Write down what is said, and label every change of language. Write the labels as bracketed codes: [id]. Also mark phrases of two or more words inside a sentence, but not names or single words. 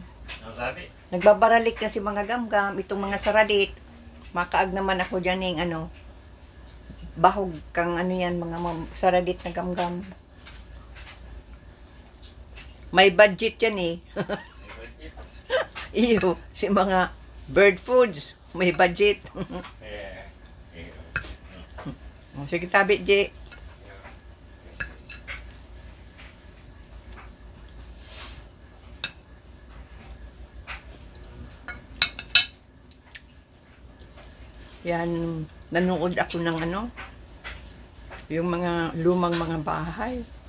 [bik] Nagbabaralik na si mga gamgam. Itong mga saradit. Makaag naman ako dyan ng ano. Bahog kang ano yan, mga saradit na gamgam. [tl] May budget yan eh. [bik] Iyo, si mga [en] bird foods. [tl] May budget. [bik] Sige tabi, J. [tl] Yan, nanood ako ng ano, yung mga lumang mga bahay.